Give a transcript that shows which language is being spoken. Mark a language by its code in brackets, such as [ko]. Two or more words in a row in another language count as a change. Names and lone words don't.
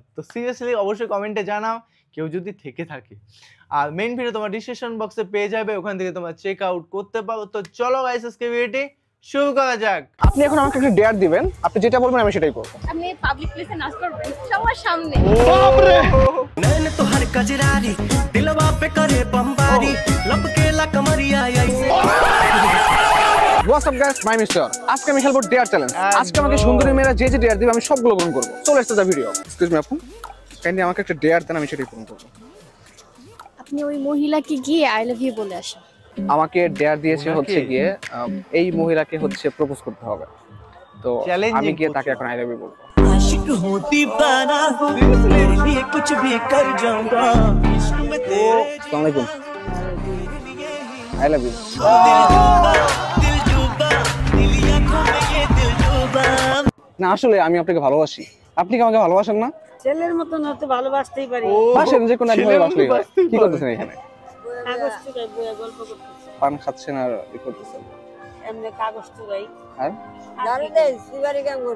[bn] তো সিরিয়াসলি অবশ্যই কমেন্টে জানাও কেউ যদি থেকে থাকে। আর [en] main video [bn] তোমার ডিসক্রিপশন বক্সে পেয়ে যাবে, ওখান থেকে তোমরা [en] check out [bn] করতে পারো। তো চলো গাইস আজকে ভিডিওটি শুরু করা যাক। আপনি এখন আমাকে একটা ডেয়ার দিবেন, আপনি যেটা বলবেন আমি সেটাই করব। আপনি পাবলিক প্লেসে নাচ করবেন সবার সামনে? বাপ রে, [hi] नैन तो हर कजरारी दिलवा पे करे बमबारी लपके ला कमरिया ऐसे। [en] What's up guys, my mister. [bn] আজকে আমি খেলবো [en] dare challenge. [bn] আজকে আমাকে সুন্দরী মেয়েরা যে যে ডেয়ার দিবে আমি সবগুলো পূরণ করব। চলো [en] start the video. excuse me [bn] আপু, কাইন্ডলি আমাকে একটা ডেয়ার দেন, আমি সেটাই পূরণ করব। আপনি ওই মহিলাকে গিয়ে [en] I love you [bn] বলে আসেন। আমাকে ডেয়ার দিয়েছে হচ্ছে গিয়ে এই মহিলাকে হচ্ছে প্রপোজ করতে হবে। তো আমি গিয়ে তাকে এখন [en] I love you [bn] বলবো। [hi] आशिक हूँ दीवाना तेरे लिए कुछ भी कर जाऊंगा इश्क में तेरे [ar] السلام عليكم, [en] I love you. [hi] दिल डूबा दिल आंखों में ये दिल डूबा। [bn] না আসলে আমি আপনাকে ভালোবাসি, আপনি কি আমাকে ভালোবাসেন না? ছেলের মতন হতে ভালোবাসতেই পারি। বাসেন যে কোনো একভাবে বাসলেই হয়। কি করতেছেন এখানে? কাগজ চুরাই বইয়া গল্প করতেছি। পান খাচ্ছেন আর কি করতেছেন? এমনি কাগজ চুরাই। আর দাঁড়িয়ে দেই সিগারি কাম করি।